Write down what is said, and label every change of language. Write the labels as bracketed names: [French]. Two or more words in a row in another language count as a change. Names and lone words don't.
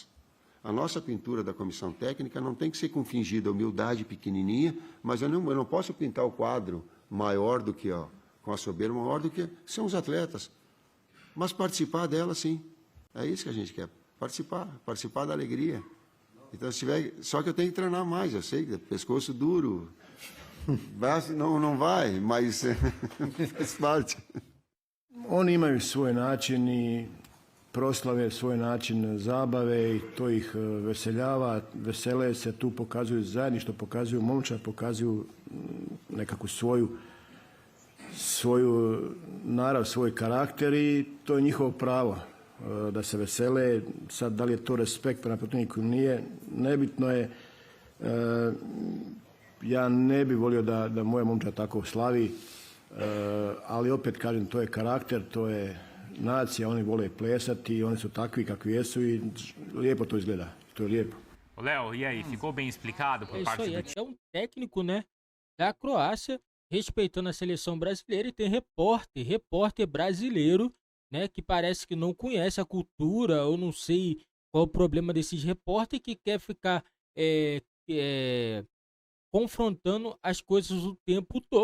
[Portuguese] A nossa pintura da comissão técnica não tem que ser com fingida humildade pequenininha, mas eu não posso pintar o quadro maior do que, com a soberba maior do que são os atletas. Mas participar dela, sim. É isso que a gente quer, participar da alegria. Então, se tiver, só que eu tenho que treinar mais, eu sei, pescoço duro, não vai, mas faz parte. [Croatian] Oni imaju svoj način i proslave, svoj način zabave i to ih veseljava, vesele se, tu pokazuju zajedništvo, pokazuju momčad, pokazuju nekakvu svoju narav, svoj karakter i to je njihovo pravo da se vesele. Sad, da li je to respekt prema protivniku ili nije, nebitno je. Ja ne bi volio da moja momčad tako slavi, ali opet kažem, to je karakter, to je nacija, oni vole plesati, oni su takvi kakvi jesu i lijepo to izgleda, to je lijepo. [Portuguese] Léo, e aí, ficou bem explicado por parte do time? É um técnico, né, da Croácia, respeitando a seleção brasileira, e tem repórter brasileiro, né, que parece que não conhece a cultura, eu não sei qual o problema desses repórteres, que quer ficar confrontando as coisas o tempo todo.